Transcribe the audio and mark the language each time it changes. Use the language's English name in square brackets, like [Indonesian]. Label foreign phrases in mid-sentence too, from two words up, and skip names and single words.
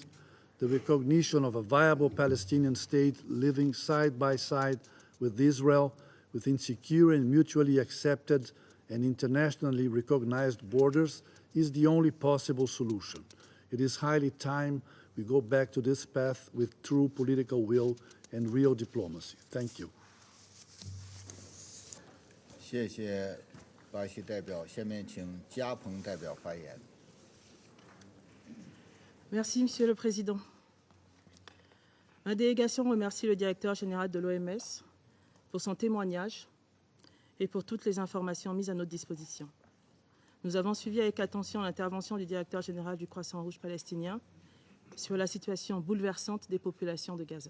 [English] The recognition of a viable Palestinian state living side by side with Israel within secure and mutually accepted and internationally recognized borders is the only possible solution. It is highly time we go back to this path with true political will and real diplomacy. Thank you. [Chinese] 谢谢巴西代表，下面请加蓬代表发言。 [French] Merci, Monsieur le Président. Ma délégation remercie le directeur général de l'OMS pour son témoignage et pour toutes les informations mises à notre disposition. Nous avons suivi avec attention l'intervention du directeur général du Croissant Rouge palestinien sur la situation bouleversante des populations de Gaza.